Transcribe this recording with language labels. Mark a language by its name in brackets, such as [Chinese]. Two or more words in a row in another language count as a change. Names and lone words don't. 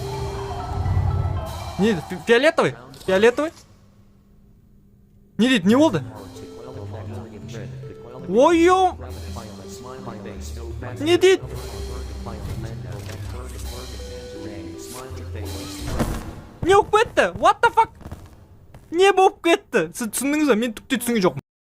[Kazakh] Не, фиолетовый? Не дейді, не болды? Ойым! Не дейді? Не болып кетті? [English] What the fuck? [Kazakh] Не болып кетті? Сіз түсіндіңіз ба? Мен түкте түсінген жоқпын.